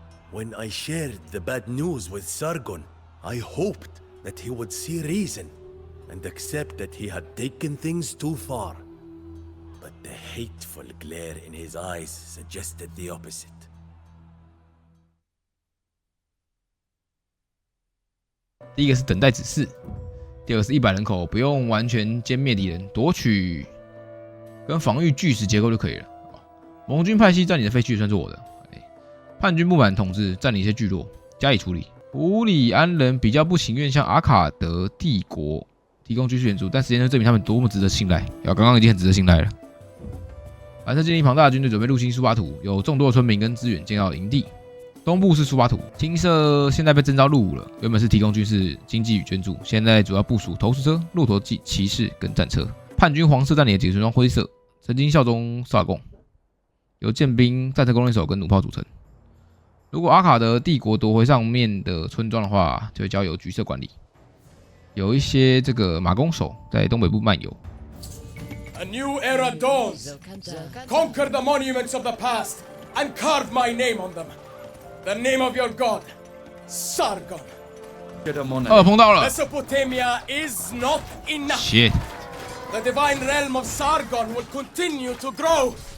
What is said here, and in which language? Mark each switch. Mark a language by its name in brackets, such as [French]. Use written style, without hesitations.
[English] When I shared the bad news with Sargon, I hoped that he would see reason and accept that he had taken things too far. But the hateful glare in his eyes suggested the opposite. [Chinese] 第一个是等待指示，第二个是100人口不用完全歼灭敌人，夺取跟防御巨石结构就可以了。盟军派系占领的废墟也算是我的。叛军不满统治，占领一些聚落，加以处理。胡里安人比较不情愿向阿卡德帝国提供军事援助，但时间就证明他们多么值得信赖。刚刚已经很值得信赖了。反正建立庞大的军队，准备入侵苏巴图，有众多的村民跟资源建造营地。东部是苏巴图，青色现在被征召入伍了，原本是提供军事、经济与捐助，现在主要部署投石车、骆驼骑士跟战车。叛军黄色占领的几个村庄灰色，曾经效忠萨贡，由剑兵、战车弓箭手跟弩炮组成。如果阿卡德帝国夺回上面的村庄的话，就会交由橘色管理。有一些这个马弓手在东北部漫游。 [English] A new era dawns. Conquer the monuments of the past and carve my name on them. The name of your god, Sargon. [Chinese] 碰到了。 [English] Mesopotamia is not enough. Shit. The divine realm of Sargon will continue to grow.